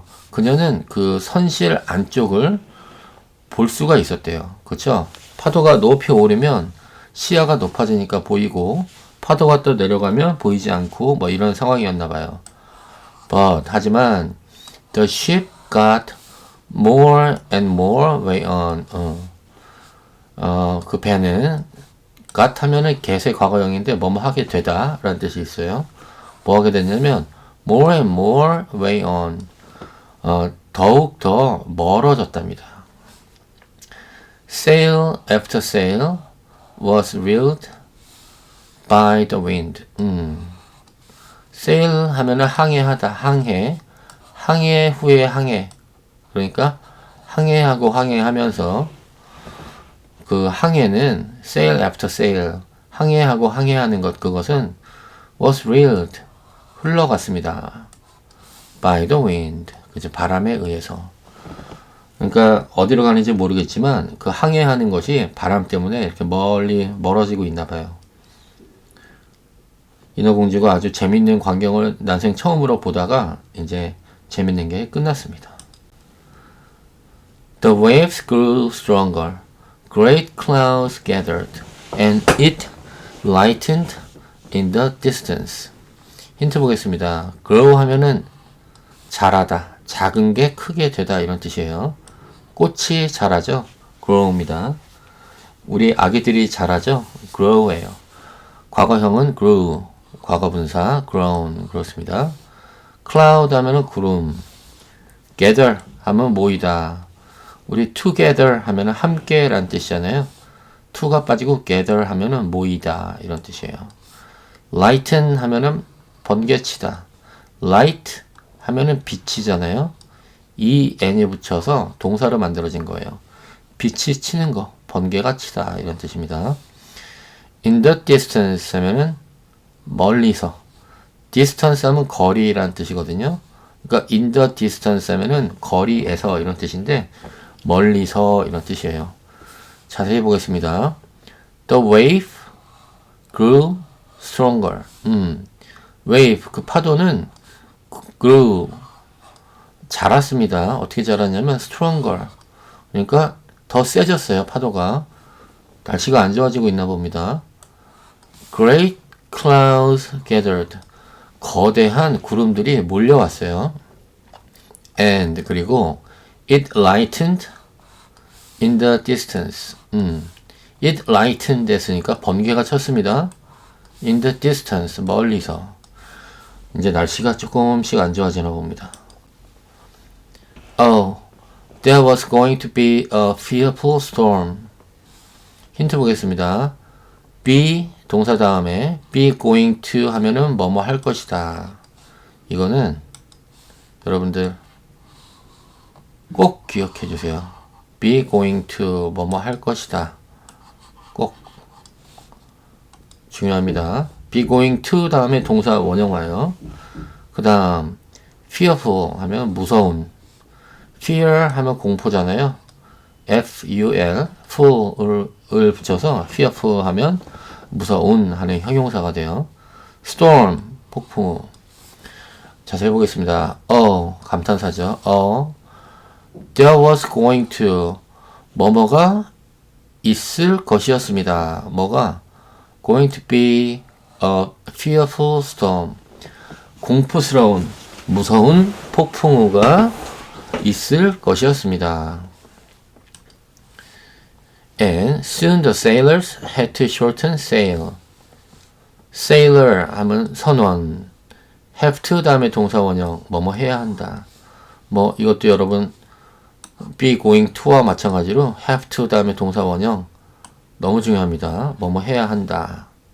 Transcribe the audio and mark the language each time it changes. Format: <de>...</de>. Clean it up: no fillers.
<ko>그녀는 그 선실 안쪽을 볼 수가 있었대요. 그렇죠? 파도가 높이 오르면 시야가 높아지니까 보이고 파도가 또 내려가면 보이지 않고 뭐 이런 상황이었나 봐요.</ko> <en>But</en> <ko>하지만</ko> <en>the ship got more and more way on.</en> <ko>그 배는 got 하면은 get의 과거형인데 뭐뭐 하게 되다 라는 뜻이 있어요. 뭐 하게 됐냐면</ko> <en>more and more way on.</en> <ko>더욱 더 멀어졌답니다.</ko> <en>Sail after sail was reeled by the wind.</en> <ko>sail 하면은 항해하다, 항해 후에 항해. 그러니까 항해하고 항해하면서 그 항해는</ko> <en>sail after sail,</en> <ko>항해하고 항해하는 것, 그것은</ko> <en>was reeled,</en> <ko>흘러갔습니다.</ko> <en>by the wind.</en> <ko>그죠? 바람에 의해서. 그러니까 어디로 가는지 모르겠지만 그 항해하는 것이 바람 때문에 이렇게 멀어지고 있나 봐요. 인어공주가 아주 재밌는 광경을 난생 처음으로 보다가 이제 재밌는 게 끝났습니다.</ko> <en>The waves grew stronger. Great clouds gathered, and it lightened in the distance.</en> <ko>힌트 보겠습니다. grow 하면은 자라다, 작은 게 크게 되다 이런 뜻이에요. 꽃이 자라죠? grow입니다. 우리 아기들이 자라죠? grow예요. 과거형은 grew, 과거분사 grown 그렇습니다. cloud 하면은 구름, gather 하면 모이다. 우리 together 하면은 함께란 뜻이잖아요. to가 빠지고 gather 하면은 모이다 이런 뜻이에요. lighten 하면은 번개치다. light 하면은 빛이잖아요. 이 n에 붙여서 동사로 만들어진 거예요. 빛이 치는 거, 번개가 치다 이런 뜻입니다.</ko> <en>in the distance</en> <ko>하면은 멀리서. distance 하면 거리란 뜻이거든요. 그러니까</ko> <en>in the distance</en> <ko>하면은 거리에서 이런 뜻인데 멀리서 이런 뜻이에요. 자세히 보겠습니다.</ko> <en>The wave grew stronger.</en> <ko>wave 그 파도는 grew 자랐습니다. 어떻게 자랐냐면 stronger. 그러니까 더 세졌어요. 파도가. 날씨가 안 좋아지고 있나 봅니다.</ko> <en>Great clouds gathered.</en> <ko>거대한 구름들이 몰려왔어요. And 그리고</ko> <en>it lightened in the distance. it lightened</en> <ko>했으니까 번개가 쳤습니다.</ko> <en>in the distance</en> <ko>멀리서. 이제 날씨가 조금씩 안 좋아지나 봅니다.</ko> <en>Oh, there was going to be a fearful storm.</en> <ko>힌트 보겠습니다. be 동사 다음에 be going to 하면은 뭐뭐 할 것이다. 이거는 여러분들 꼭 기억해 주세요. be going to 뭐뭐 할 것이다. 꼭 중요합니다. be going to 다음에 동사 원형 와요. 그 다음 fearful 하면 무서운. fear 하면 공포잖아요. F-U-L full을 붙여서 fearful 하면 무서운 하는 형용사가 돼요. storm 폭풍. 자세히 보겠습니다. 감탄사죠.</ko> <en>there was going to</en> <ko>뭐뭐가 있을 것이었습니다. 뭐가</ko> <en>going to be a fearful storm</en> <ko>공포스러운 무서운 폭풍우가 있을 것이었습니다.</ko> <en>And soon the sailors had to shorten sail.</en> <ko>sailor 하면 선원. have to 다음에 동사 원형 뭐뭐 해야 한다. 뭐 이것도 여러분 be going to와 마찬가지로 have to 다음에 동사 원형 너무 중요합니다. 뭐뭐 해야 한다.</ko>